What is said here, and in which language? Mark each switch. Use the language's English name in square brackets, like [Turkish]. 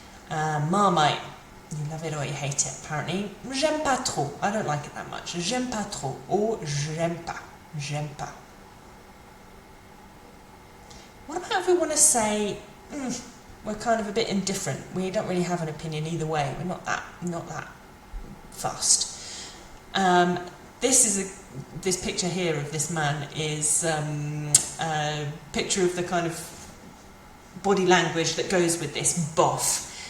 [English] Marmite, you love it or you hate it, apparently. [French] J'aime pas trop, [English] I don't like it that much. [French] J'aime pas trop, or j'aime pas. [English] What about if we want to say, we're kind of a bit indifferent, we don't really have an opinion either way, we're not that fussed. This picture here of this man is a picture of the kind of body language that goes with this, boff.